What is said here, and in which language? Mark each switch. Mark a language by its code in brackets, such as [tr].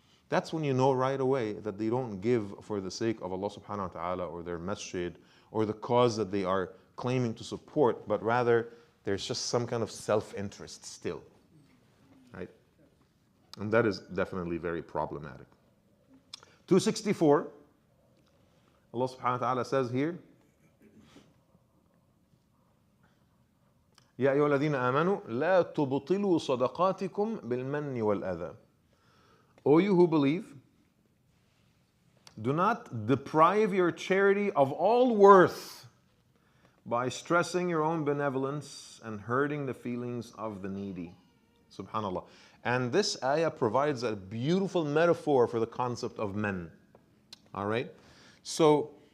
[en] That's when you know right away that they don't give for the sake of Allah subhanahu wa ta'ala or their masjid or the cause that they are claiming to support, but rather there's just some kind of self-interest still. Right? And that is definitely very problematic. 264, Allah subhanahu wa ta'ala says here, [ar] يا أيها الذين آمنوا لا تبطلوا صدقاتكم بالمن والأذى. [en] O you who believe, do not deprive your charity of all worth by stressing your own benevolence and hurting the feelings of the needy. Subhanallah. And this ayah provides a beautiful metaphor for the concept of men. All right? So,